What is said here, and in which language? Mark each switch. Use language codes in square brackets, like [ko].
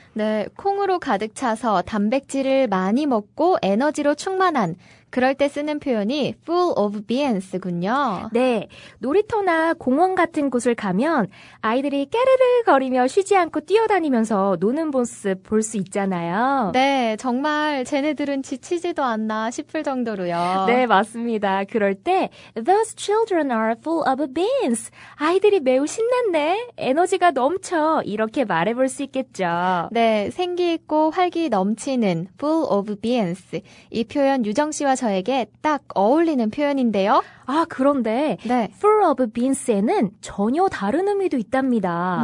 [ko] 네, 콩으로 가득 차서 단백질을 많이 먹고 에너지로 충만한 그럴 때 쓰는 표현이 full of beans군요. 네, 놀이터나 공원 같은 곳을 가면 아이들이 깨르르 거리며 쉬지 않고 뛰어다니면서 노는 모습 볼 수 있잖아요. 네, 정말 쟤네들은 지치지도 않나 싶을 정도로요. 네, 맞습니다. 그럴 때 [en] Those children are full of beans. [ko] 아이들이 매우 신났네. 에너지가 넘쳐. 이렇게 말해볼 수 있겠죠. 네, 생기 있고 활기 넘치는 full of beans. 이 표현 유정 씨와 저에게 딱 어울리는 표현인데요. 아, 그런데 네. full of beans에는 전혀 다른 의미도 있답니다.